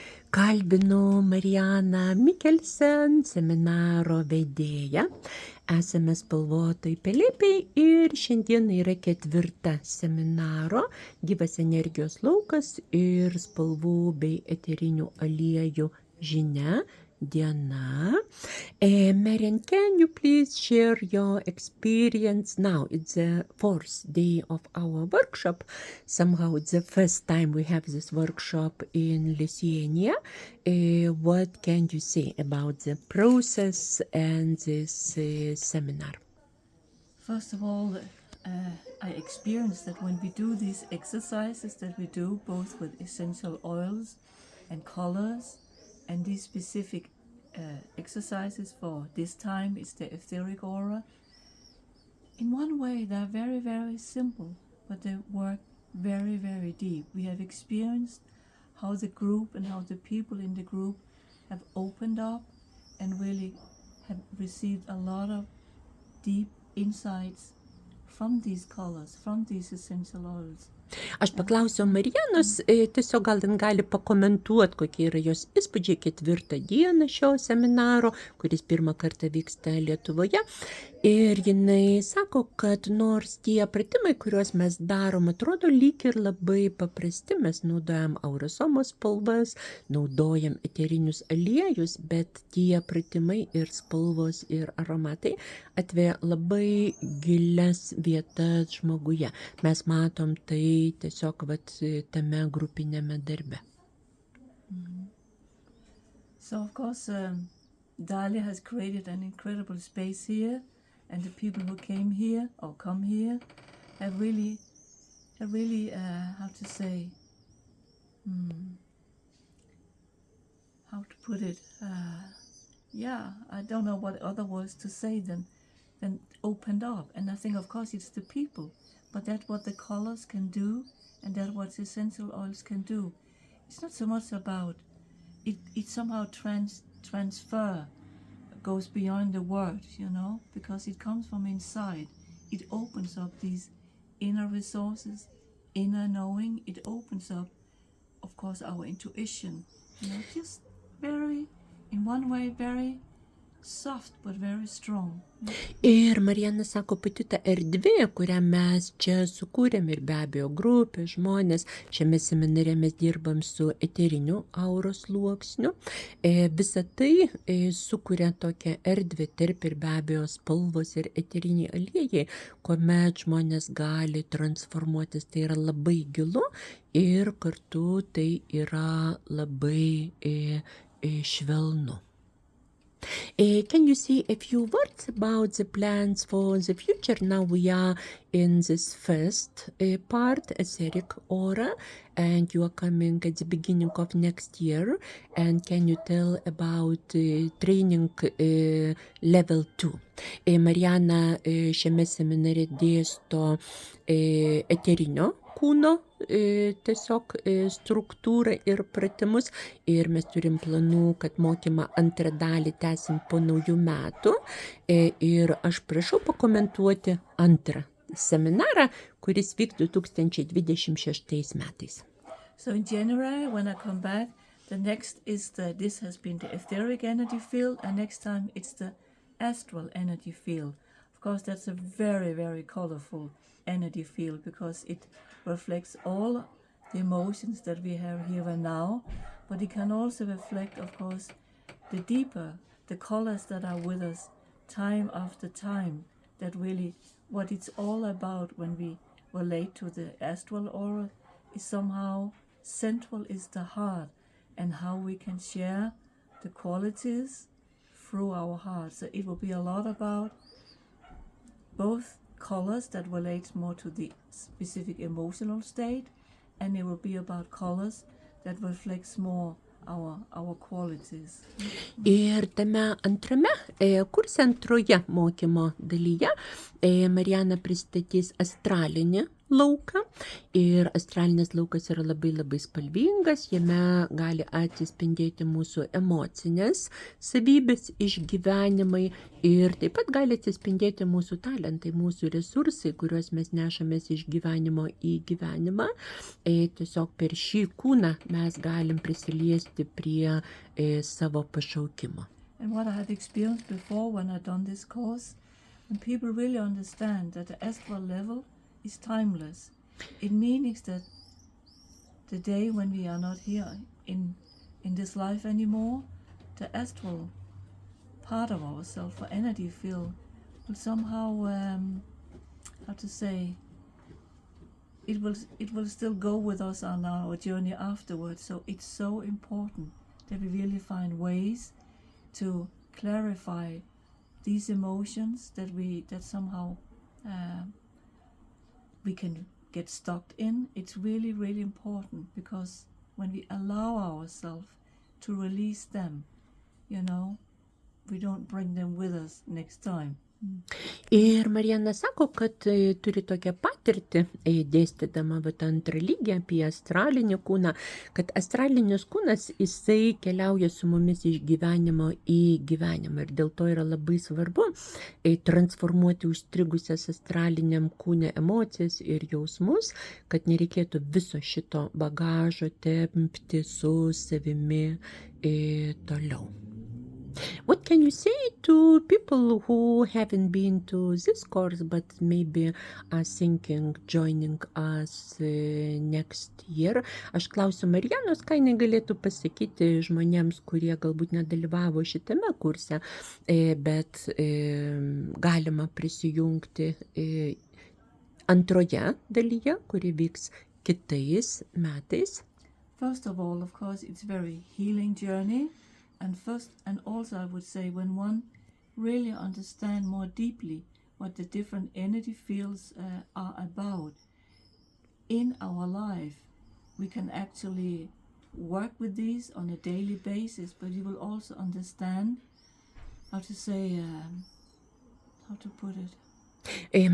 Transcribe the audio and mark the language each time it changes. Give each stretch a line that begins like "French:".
Lithuanian: Kalbinu Marianą Mikkelsen, seminaro vedėją. Esame spalvotoj pelėpiai ir šiandien yra 4 seminaro gyvas energijos laukas ir spalvų bei eterinių aliejų žinia diena.
English: Marian, can you please share your experience now? It's the 4th day of our workshop. Somehow it's the first time we have this workshop in Lithuania. What can you say about the process and this seminar? First of all, I experienced that when we do these exercises that we do, both with essential oils and colors, and these specific exercises for this time, it's the etheric aura. In one way, they're very, very simple, but they work very, very deep. We have experienced how the group and how the people in the group have opened up and really have received a lot of deep insights from these colors, from these essential oils.
Lithuanian: Aš paklausiau Marianos, tiesiog gal jin gali pakomentuoti, kokie yra jos įspūdžiai 4 dieną šio seminaro, kuris 1 kartą vyksta Lietuvoje. Ir jinai sako, kad nors tie pratimai, kuriuos mes darom, atrodo lyg ir labai paprasti, mes naudojam aurosomos spalvas, naudojam eterinius aliejus, bet tie pratimai ir spalvos ir aromatai atveria labai gilias vietas žmoguje. Mes matom tai tiesiog tame grupinėme darbe.
English: So of course, Dali has created an incredible space here, and the people who came here or come here have really, how to say, how to put it? I don't know what other words to say than opened up. And I think, of course, it's the people, but that's what the colors can do, and that's what the essential oils can do. It's not so much about it. It somehow transfer goes beyond the word, because it comes from inside. It opens up these inner resources, inner knowing. It opens up, of course, our intuition. Just very, in one way, very soft but very strong.
Lithuanian: Ir Mariana sako, pati ta erdvė, kurią mes čia sukūrėm ir be abejo grupė, žmonės, šiame seminare mes dirbam su eteriniu auros sluoksniu. Visa tai sukuria tokią erdvę tarp ir be abejo spalvos ir eteriniai aliejai, kuomet žmonės gali transformuotis. Tai yra labai gilu ir kartu tai yra labai švelnu.
English: Can you say a few words about the plans for the future? Now we are in this first part, etheric aura, and you are coming at the beginning of next year. And can you tell about training level 2?
Lithuanian: Mariana šiame seminare dėsto eterinio kūno tiesiog struktūrą ir pratimus, ir mes turim planų, kad mokymą 2 dalį tęsim po naujų metų, ir aš prašau pakomentuoti 2 seminarą, kuris vyks 2026 metais.
English: So in January, when I come back, the next is this has been the etheric energy field, and next time it's the astral energy field. Of course, that's a very, very colorful energy field because it reflects all the emotions that we have here and now, but it can also reflect, of course, the deeper, the colors that are with us time after time, that really what it's all about when we relate to the astral aura is somehow central is the heart and how we can share the qualities through our heart. So it will be a lot about both colors that relate more to the specific emotional state, and it will be about colors that reflects more our qualities.
Lithuanian: Ir tame 2 kurse, 2 mokymo dalyje, Mariana pristatys astralinį lauką ir astralinis laukas yra labai labai spalvingas, jame gali atsispindėti mūsų emocinės savybės, išgyvenimai ir taip pat gali atsispindėti mūsų talentai, mūsų resursai, kuriuos mes nešamės iš gyvenimo į gyvenimą. Tiesiog per šį kūną mes galim prisiliesti prie savo pašaukimo.
English: And what I have experienced before when I've done this course, when people really understand that the astral level is timeless, it means that the day when we are not here in this life anymore, the astral part of ourselves, or energy field, will somehow, how to say, it will still go with us on our journey afterwards. So it's so important that we really find ways to clarify these emotions that somehow we can get stuck in. It's really, really important, because when we allow ourselves to release them, we don't bring them with us next time.
Lithuanian: Ir Mariana sako, kad turi tokią patirtį, dėstydama antrą lygį apie astralinį kūną, kad astralinis kūnas, jisai keliauja su mumis iš gyvenimo į gyvenimą. Ir dėl to yra labai svarbu transformuoti užstrigusias astraliniam kūne emocijas ir jausmus, kad nereikėtų viso šito bagažo tempti su savimi toliau.
English: What can you say to people who haven't been to this course but maybe are thinking joining us next year?
Lithuanian: Aš klausiu Marianos, ką jinai galėtų pasakyti žmonėms, kurie galbūt nedalyvavo šitame kurse, bet galima prisijungti antroje dalyje, kuri vyks kitais metais.
English: First of all, of course, it's very healing journey. And also I would say, when one really understand more deeply what the different energy fields are about in our life, we can actually work with these on a daily basis, but you will also understand how to say, how to put it.